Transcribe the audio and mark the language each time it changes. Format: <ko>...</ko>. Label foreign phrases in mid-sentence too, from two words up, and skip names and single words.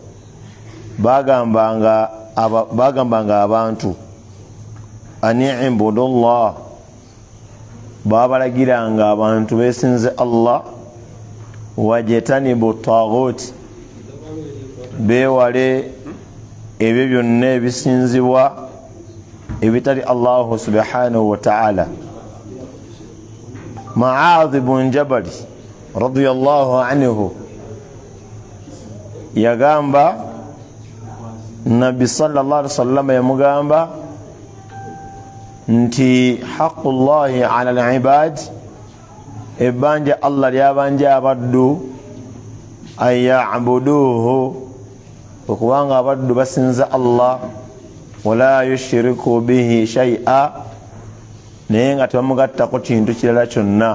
<lg>bagambanga abantu ani</lg> <ar>اعبدوا الله,</ar> <lg>babalagiranga abantu besinze Allah,</lg> <ar>واجتنبوا الطاغوت,</ar> <lg>bewale ebyo byonna ebisinzibwa ebitali</lg> <ar>الله سبحانه وتعالى.</ar> <lg>Mu'adh ibn Jabal</lg> <ar>رضي الله عنه</ar> <lg>yagamba, Nabi</lg> <ar>صلى الله عليه وسلم</ar> <lg>yamugamba nti</lg> <ar>حق الله على العباد,</ar> <lg>ebanja Allah lyabanja abaddu</lg> <ar>أن يعبدوه,</ar> <lg>okubanga abaddu basinza Allah,</lg> <ar>ولا يشركوا به شيئا,</ar> <lg>naye nga tebamugattako kintu kirala kyonna.</lg>